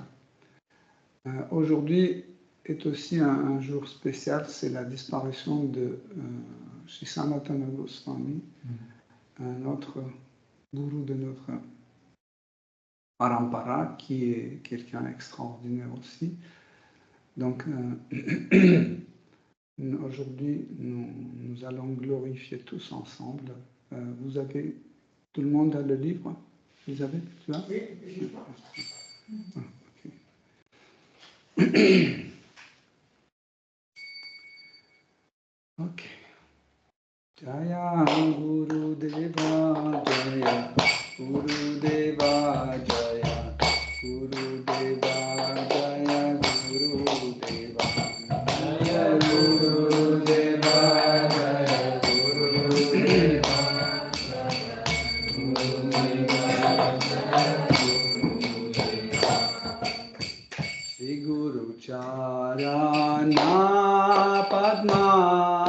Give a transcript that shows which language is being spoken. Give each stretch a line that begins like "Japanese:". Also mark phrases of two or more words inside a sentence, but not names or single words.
French: Aujourd'hui est aussi un jour spécial, c'est la disparition de Sri Sanatana Goswami, un autre gourou de notre parampara, qui est quelqu'un extraordinaire aussi. Donc, aujourd'hui, nous allons glorifier tous ensemble. Tout le monde a le livre? Elisabeth, tu l'as? Oui, je l'ai. Ok.
Sanskrit: जय गुरु देव जय गुरु देव जय गुरु देव जय गुरु देव जय गुरु देव जय गुरु देव जय गुरु देव जय गुरु देव श्री गुरु चरण पद्म